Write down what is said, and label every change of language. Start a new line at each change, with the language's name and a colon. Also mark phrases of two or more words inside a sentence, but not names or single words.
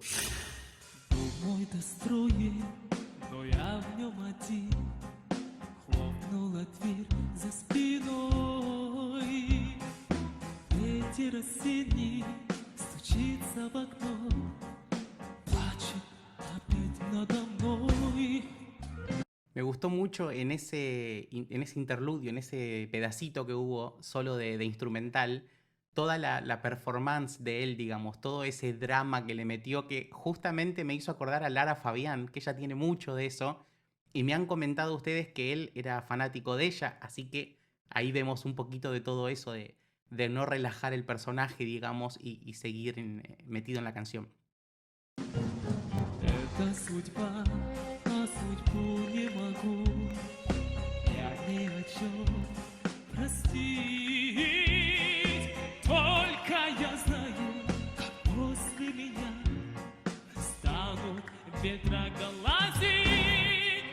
Russian: Дом мой достроен, но я в нем один. Хлопнула дверь за спиной. Ветер осенний стучится в окно, плачет опять надо мной.
Spanish: Me gustó mucho en ese interludio, en ese pedacito que hubo solo de instrumental, toda la performance de él, digamos, todo ese drama que le metió que justamente me hizo acordar a Lara Fabián, que ella tiene mucho de eso, y me han comentado ustedes que él era fanático de ella, así que ahí vemos un poquito de todo eso de no relajar el personaje, digamos, y seguir metido en la canción.
Russian: Это судьба, а судьбу не могу я ни о чем простить. Только я знаю, как после меня станут ветра глазей.